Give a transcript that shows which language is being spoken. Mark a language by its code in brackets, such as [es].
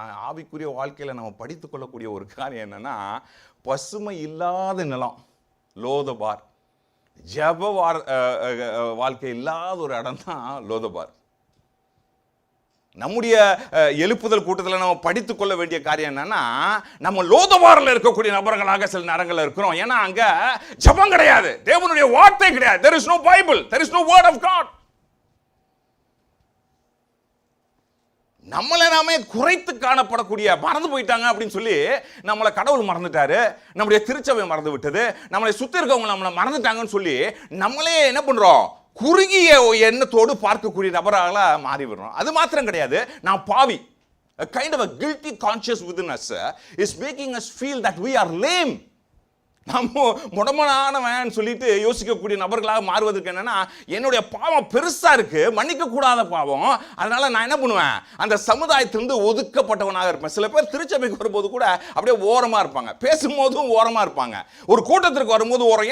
[ta] ஆவிக்குரிய வாழ்க்கையில் நம்ம படித்து கொள்ளக்கூடிய ஒரு காரியம் என்னன்னா, பசுமை இல்லாத நிலம் லோதபார், ஜப வாழ்க்கை இல்லாத ஒரு இடம் தான் லோதபார். நம்முடைய எழுப்புதல் கூட்டத்தில் நம்ம படித்துக் கொள்ள வேண்டிய காரியம் என்னன்னா, நம்ம லோதபாரில் இருக்கக்கூடிய நபர்களாக சில நேரங்களில் இருக்கிறோம். ஏன்னா அங்க ஜபம் கிடையாது, தேவனுடைய வார்த்தை கிடையாது. [en] There is no Bible, there is no word of God. [ta] நம்மளை நாமே குறைத்து காணப்படக்கூடிய, மறந்து போயிட்டாங்க அப்படின்னு சொல்லி நம்மளை கடவுள் மறந்துட்டாரு, நம்முடைய திருச்சபை மறந்து விட்டது, நம்மளை சுத்தி இருக்கவங்க நம்மளை மறந்துட்டாங்கன்னு சொல்லி நம்மளே என்ன பண்றோம், குறுகிய எண்ணத்தோடு பார்க்கக்கூடிய நபராக மாறி விடுறோம். அது மாத்திரம் கிடையாது, நான் பாவி. [en] A kind of a guilty conscience within us is making us feel that we are lame. [ta] நம்ம முடமனானவன் சொல்லிட்டு யோசிக்கக்கூடிய நபர்களாக மாறுவதற்கு என்னன்னா, என்னுடைய பாவம் பெருசா இருக்கு, மன்னிக்க கூடாத பாவம், அதனால நான் என்ன பண்ணுவேன், அந்த சமுதாயத்திலிருந்து ஒதுக்கப்பட்டவனாக இருப்பேன். சில பேர் திருச்சபைக்கு வரும்போது கூட அப்படியே ஓரமா இருப்பாங்க, பேசும்போதும் ஓரமா இருப்பாங்க, ஒரு கூட்டத்திற்கு வரும்போது ஓரம்.